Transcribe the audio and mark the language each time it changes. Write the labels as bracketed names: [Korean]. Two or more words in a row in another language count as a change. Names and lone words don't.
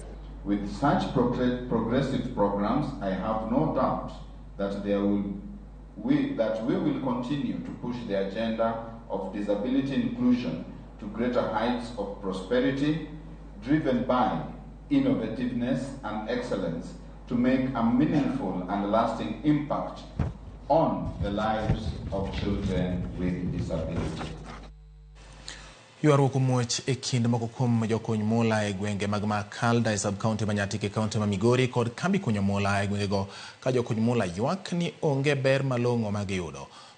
[English] With such progressive programs, I have no doubt that we will continue to push the agenda of disability inclusion to greater heights of prosperity, driven by innovativeness and excellence to make a meaningful and lasting impact on the lives of children with disability. [Luo (Kenya and Tanzania)] Ywaruok muoch e kind moko kuom jokony mola e gwenge mag Makalda e sub-county Manyatike e kaunti ma Migori kod kambi kunyo mola e gwengego ka jokony mola ywak ni onge ber malong'o ma giyudo.